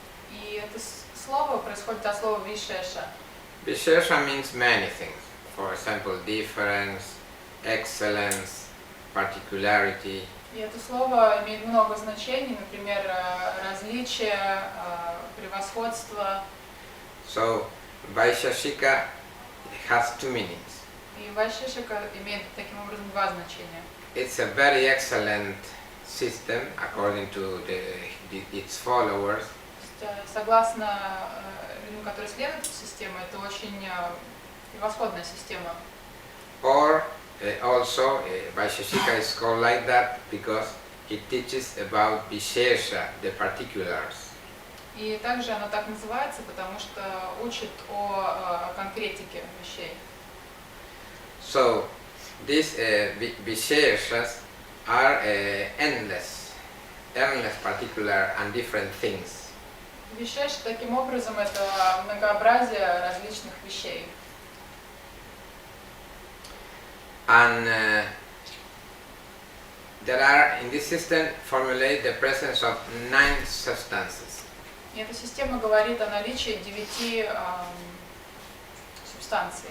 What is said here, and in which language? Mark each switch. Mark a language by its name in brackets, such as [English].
[Russian] И это слово происходит от слова Vaishesha. [English] Vaishesha means many things. For example, difference, excellence, particularity. [Russian] И это слово имеет много значений, например, различие, превосходство. [English] So Vaisheshika has two meanings. [Russian] И Vaisheshika имеет таким образом два значения. [English] It's a very excellent system according to its followers. [Russian] Согласно людям, которые следуют этой системе, это очень превосходная система. [English] Or also Vaisheshika is called like that because it teaches about Vaishesha, the particulars. [Russian] И также она так называется, потому что учит о конкретике вещей. [English] So these Vaisheshas are endless, particular and different things. [Russian] Вишеш, таким образом, это многообразие различных вещей. [English] And there are in this system formulate the presence of 9 substances. [Russian] И эта система говорит о наличии 9 субстанций.